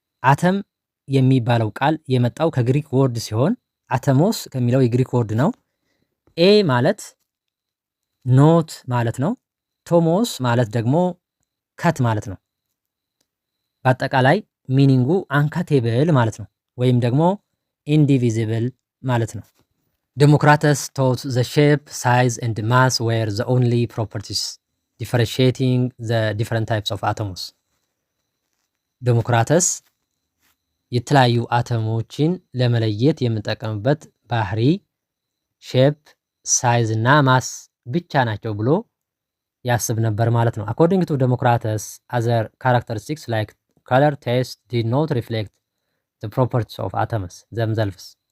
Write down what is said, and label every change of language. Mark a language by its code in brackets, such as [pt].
[am] አተም የሚባለው ቃል የመጣው ከግሪክ ወርድ ሲሆን አተሞስ ከሚለው የግሪክ ወርድ ነው። ኤ ማለት ኖት ማለት ነው። ቶሞስ ማለት ደግሞ ከት ማለት ነው። በአጠቃላይ ሚኒንጉ አንካቴብል ማለት ነው ወይም ደግሞ ኢንዲቪዚብል ማለት ነው። [en] Democritus taught the shape, size and mass were the only properties differentiating the different types of atoms. [am] ዴሞክራተስ የተለያዩ አተሞችን ለመለየት የምንጠቀምበት ባህሪ ሼፕ፣ ሳይዝ እና ማስ ብቻ ናቸው ብሎ ያስብ ነበር ማለት ነው። [en] አኮርዲንግ ቱ ዴሞክራተስ other characteristics like color, taste did not reflect the properties of atoms themselves.